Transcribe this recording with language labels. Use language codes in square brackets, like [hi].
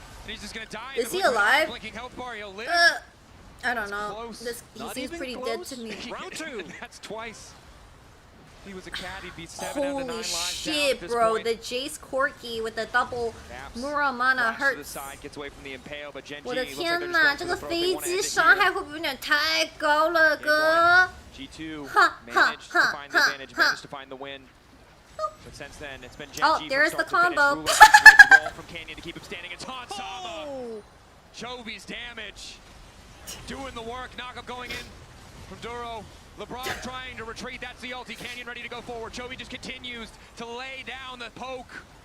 [en] He's just gonna die. Is he alive? He'll live. I don't know. He seems pretty dead to me. Round 2. That's twice. He was a cat. He'd be 7 out of 9 lives. Holy shit, bro! The Jace Corki with the double Muramana hurts. [zh] 我的天哪，这个飞机伤害会不会有点太高了，哥 [en] ？G2 managed to find the advantage, managed to find the win. But since then, it's been Gen.G. Oh, there's the combo. From Canyon to keep him standing. It's Han Sama. Chovy's damage. Doing the work, knockup going in from Duro. LeBron trying to retreat, that's the ulti. Canyon ready to go forward. Chovy just continues to lay down the poke.